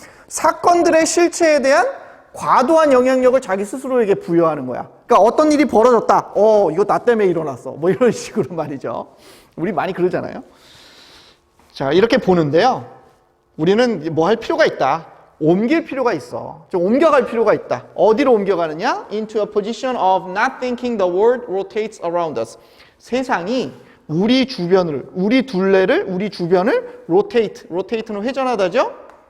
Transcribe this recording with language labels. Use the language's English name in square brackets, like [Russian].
[Korean] 사건들의 실체에 대한 과도한 영향력을 자기 스스로에게 부여하는 거야. 그러니까 어떤 일이 벌어졌다. 이거 나 때문에 일어났어. 뭐 이런 식으로 말이죠. 우리 많이 그러잖아요. 자, 이렇게 보는데요. 우리는 뭐 할 필요가 있다. 옮길 필요가 있어. 좀 옮겨갈 필요가 있다. 어디로 옮겨가느냐? [English] Into a position of not thinking the world rotates around us. [Korean] 세상이 우리 주변을, 우리 주변을 rotate는 회전하다죠?